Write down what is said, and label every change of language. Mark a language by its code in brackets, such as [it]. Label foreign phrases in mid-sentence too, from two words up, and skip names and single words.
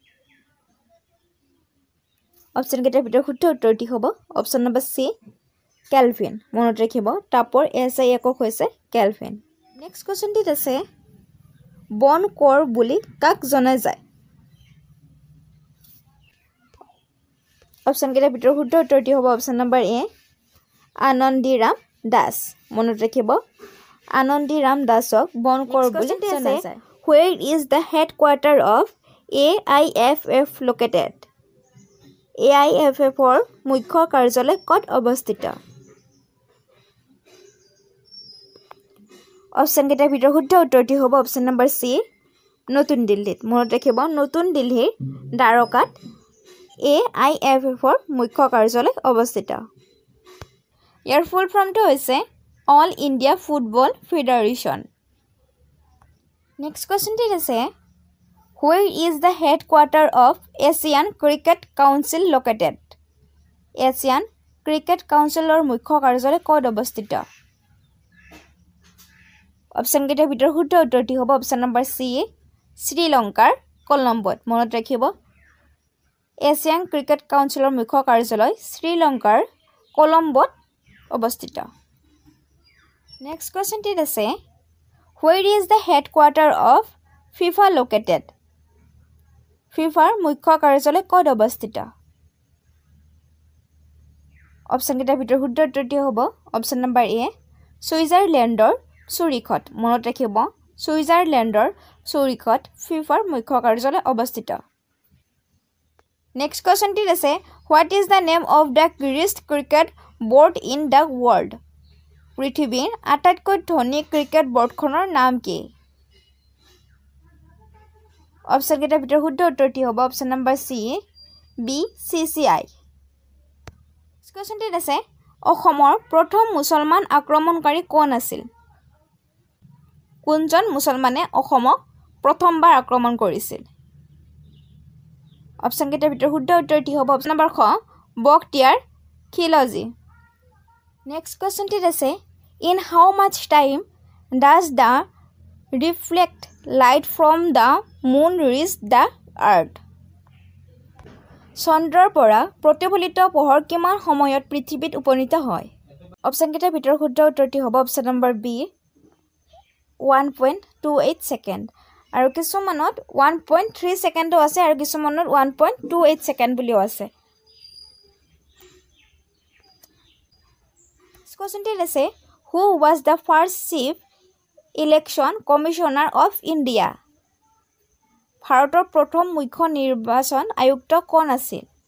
[as] অপচন কেইটাৰ ভিতৰত শুদ্ধ উত্তৰটি হ'ব [en] option number [as] চি কেলভিন মনত ৰাখিব তাপৰ SI একক হৈছে কেলভিন [en] next questionটিত [as] আছে বন কৰ বুলি কাক জনা যায় অপচন কেইটাৰ ভিতৰত শুদ্ধ উত্তৰটি হ'ব [en] option number [as] এ আনন্দীৰাম দাস মনত ৰাখিব আনন্দীৰাম দাসক বন কৰ বুলি জনা যায় [en] Where is the headquarter of AIFF located [as] AIFFৰ মুখ্য কাৰ্যালয় ক'ত অৱস্থিত অপচন কেইটাৰ ভিতৰত শুদ্ধ উত্তৰটি হ'ব [en] option number [as] চি নতুন দিল্লীত মনত ৰাখিব নতুন দিল্লীৰ দ্বাৰকাত AIFFৰ মুখ্য কাৰ্যালয় অৱস্থিত ইয়াৰ ফুল ফৰ্মটো হৈছে অল ইণ্ডিয়া ফুটবল ফেডাৰেশ্যন [en] next questionটিত [as] আছে [en] Where is the headquarter of Asian Cricket Council located? [as] Asian Cricket Councilৰ মুখ্য কাৰ্যালয় ক'ত অৱস্থিত? অপচন কেইটাৰ ভিতৰত শুদ্ধ উত্তৰটি হ'ব [en] option number [as] চি শ্ৰীলংকাৰ কলম্বোত মনত ৰাখিব এছিয়ান ক্ৰিকেট কাউন্সিলৰ মুখ্য কাৰ্যালয় শ্ৰীলংকাৰ কলম্বোত অৱস্থিত [en] next questionটিত [as] আছে [en] where is the headquarter of FIFA located [as] ফিফাৰ মুখ্য কাৰ্যালয় ক'ত অৱস্থিত অপচন কেইটাৰ ভিতৰত শুদ্ধ উত্তৰটি হ'ব [en] option number [as] এ ছুইজাৰলেণ্ডৰ চুৰিখত মনত ৰাখিব ছুইজাৰলেণ্ডৰ চুৰিখত ফিফাৰ মুখ্য কাৰ্যালয় অৱস্থিত [en] next questionটিত [as] আছে [en] what is the name of the greatest cricket board in the world [as] পৃথিৱীৰ আটাইতকৈ ধনী ক্ৰিকেট বৰ্ডখনৰ নাম কি অপচন কেইটাৰ ভিতৰত শুদ্ধ উত্তৰটি হ'ব [en] option number [as] চি BCCI কোৱেশ্চনটিত আছে অসমৰ প্ৰথম মুছলমান আক্ৰমণকাৰী কোন আছিল কোনজন মুছলমানে অসমক প্ৰথমবাৰ আক্ৰমণ কৰিছিল অপচন কেইটাৰ ভিতৰত শুদ্ধ উত্তৰটি হ'ব [en] option number [as] খ বখতিয়াৰ খিলজী [en] next questionটিত [as] আছে [en] in how much time does the reflect light from the moon reach the earth [as] চন্দ্ৰৰ পৰা প্ৰতিফলিত পোহৰ কিমান সময়ত পৃথিৱীত উপনীত হয় অপচন কেইটাৰ ভিতৰত শুদ্ধ উত্তৰটি হ'ব [en] option number [as] বি 1.28 ছেকেণ্ড আৰু কিছুমানত 1.3 ছেকেণ্ডো আছে আৰু কিছুমানত 1.28 ছেকেণ্ড বুলিও আছে কোৱেশ্চনটিত আছে [en] who was the first chief election commissioner of India [as] ভাৰতৰ প্ৰথম মুখ্য নিৰ্বাচন আয়ুক্ত কোন আছিল